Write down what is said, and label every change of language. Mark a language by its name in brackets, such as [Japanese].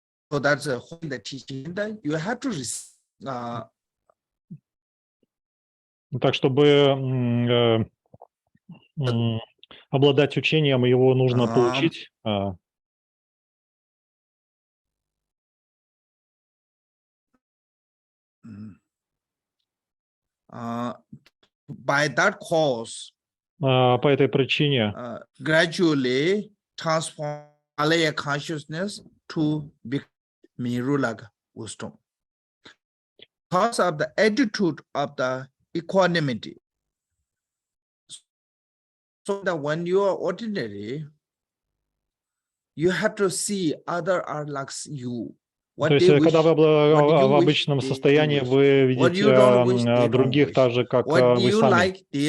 [English] So that's the teaching that you have to receive. [Russian] Так, чтобы обладать учением, его нужно получить. [English] By that cause, [Russian] по этой причине [English] gradually transform Alaya consciousness to become Mirulag wisdom. Because of the attitude of the equanimity. So that when you are ordinary, you have to see other are like you. [Russian] То есть, когда вы в обычном состоянии, вы видите других так же, как вы сами.